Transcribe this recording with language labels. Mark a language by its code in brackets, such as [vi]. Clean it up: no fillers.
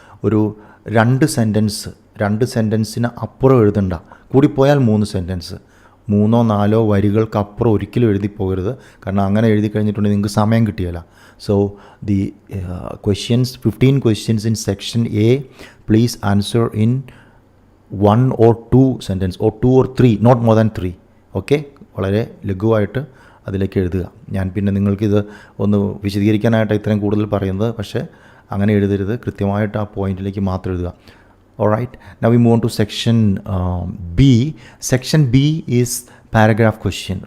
[ml] ഒരു 2 സെൻറ്റൻസിന് അപ്പുറം എഴുതണ്ട. കൂടിപ്പോയാൽ 3 സെൻറ്റൻസ്, 3-4 വരികൾക്കപ്പുറം ഒരിക്കലും എഴുതി പോകരുത്. കാരണം അങ്ങനെ എഴുതി കഴിഞ്ഞിട്ടുണ്ടെങ്കിൽ നിങ്ങൾക്ക് സമയം കിട്ടിയല്ല. [en] So the questions, 15 questions in section A, please answer in 1 or 2 sentence or 2 or 3, not more than 3. Okay, [ml] വളരെ ലഘുവായിട്ട് അതിലേക്ക് എഴുതുക. ഞാൻ പിന്നെ നിങ്ങൾക്കിത് ഒന്ന് വിശദീകരിക്കാനായിട്ട് ഇത്രയും കൂടുതൽ പറയുന്നത്, പക്ഷേ അങ്ങനെ എഴുതരുത്, കൃത്യമായിട്ട് ആ പോയിന്റിലേക്ക് മാത്രം എഴുതുക. [en] Alright, now we move on to section B. Section B is paragraph question.